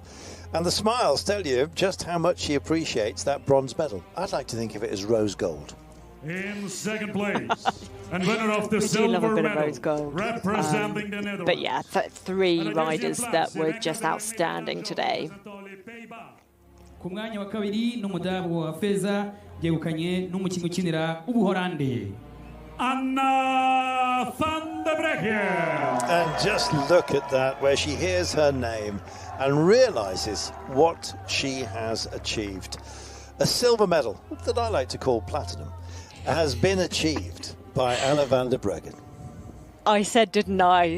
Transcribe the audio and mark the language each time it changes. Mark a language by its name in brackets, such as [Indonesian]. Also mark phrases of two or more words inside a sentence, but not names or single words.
[English] And the smiles tell you just how much she appreciates that bronze medal. I'd like to think of it as rose gold. In second place, and winner of the We do love a silver bit of medal, rose gold. representing the Netherlands. But yeah, three riders that were just outstanding today. [Kinyarwanda] Ku mwanya wa kabiri n'umudabu wa feza yegukanye n'umukinnyi ukinira Ubuholande. [English] Anna van der Breggen. And just look at that, where she hears her name and realises what she has achieved. A silver medal, that I like to call platinum, has been achieved by Anna van der Breggen. I said, didn't I?